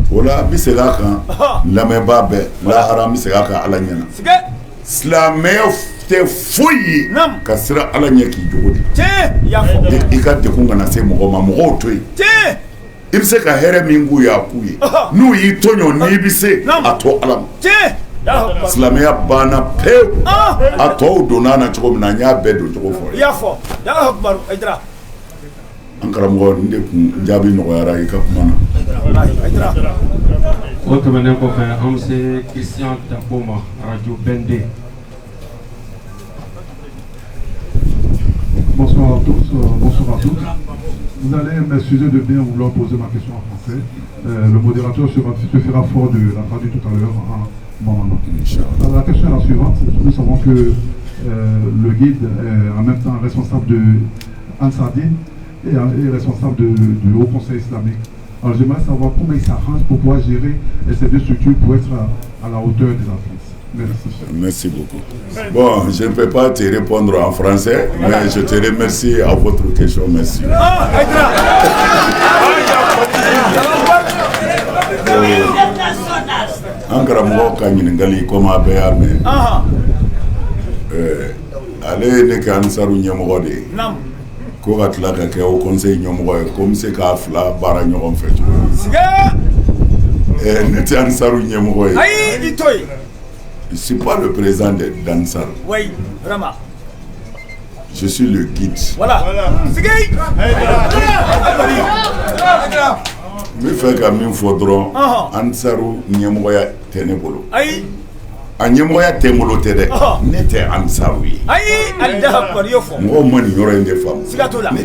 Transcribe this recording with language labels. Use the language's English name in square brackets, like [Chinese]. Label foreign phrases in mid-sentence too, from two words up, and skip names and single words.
[Bambara] Ola bi se ka kan lamɛnbaa bɛɛ lahara bi se ka kan ala ɲɛna silamɛya tɛ foyi ye ka sira ala ɲɛ k'i jogo di i ka dekun kana se mɔgɔ ma mɔgɔw to yen i bɛ se ka hɛrɛ min k'u ye a k'u ye n'u y'i tɔɲɔ n'i bɛ se a to ala ma silamɛya banna pewu a tɔw donna na cogo min na n y'a bɛɛ don cogo fɔ an karamɔgɔ n de kun jaabi nɔgɔyara i ka kuma na. O tɛmɛnen kɔfɛ an bɛ se Christian Dabo ma radio BND. [French] Bonsoir à tous, bonsoir à tous. Vous allez m'excuser de bien vouloir poser ma question en français. Le modérateur se fera fort de la traduire tout à l'heure en moment. La question est la suivante. Nous savons que le guide est en même temps responsable de Ansardine et responsable du Haut Conseil islamique. Alors j'aimerais savoir comment il s'arrange pour pouvoir gérer ces deux structures pour être à la hauteur des attentes. Merci. Merci beaucoup. Bon, je ne peux pas te répondre en français, mais je te remercie à votre question. Merci. [Bambara] An karamɔgɔ ka ɲininkali komi a bɛɛ y'a mɛn ale ye ne kɛ Ansaru ɲɛmɔgɔ de ye ko ka tila ka kɛ o conseil ɲɛmɔgɔ ye ko n bɛ se k'a fila baara ɲɔgɔn fɛ cogo min ne tɛ Ansaru ɲɛmɔgɔ ye [French] je ne suis pas le président d'Ansar. Oui, vraiment. Je suis le guide. Voilà. [Bambara] N bɛ fɛ ka min fɔ dɔrɔn Ansaru ɲɛmɔgɔya tɛ ne bolo. Ayi. A ɲɛmɔgɔya tɛ n bolo tɛ dɛ. Ne tɛ Ansaru ye. Ayi, [Arabic] الله أكبر [Bambara] y'o fɔ. Mɔgɔw ma nin yɔrɔ in de faamu. Siga t'o la.